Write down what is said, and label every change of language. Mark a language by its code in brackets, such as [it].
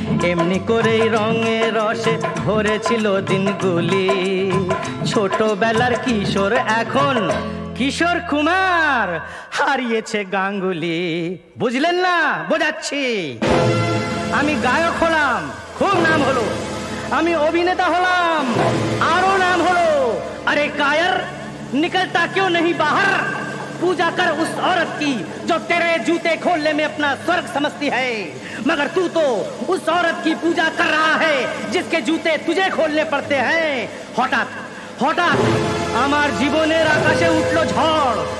[bn] এমনি করেই রঙে রসে ভরেছিল দিনগুলি, ছোটবেলার কিশোর এখন কিশোর কুমার হারিয়েছে গাঙ্গুলি। বুঝলেন না? বোঝাচ্ছি। আমি গায়ক হলাম, খুব নাম হলো। আমি অভিনেতা হলাম, আরো नाम হলো। [hi] अरे कायर निकलता क्यों नहीं बाहर, पूजा कर उस औरत की जो तेरे जूते खोलने में अपना स्वर्ग समझती है। मगर तू तो उस औरत की पूजा कर रहा है जिसके जूते तुझे खोलने पड़ते हैं। [bn] हठाৎ হঠাৎ আমার জীবনের আকাশে উঠলো ঝড়।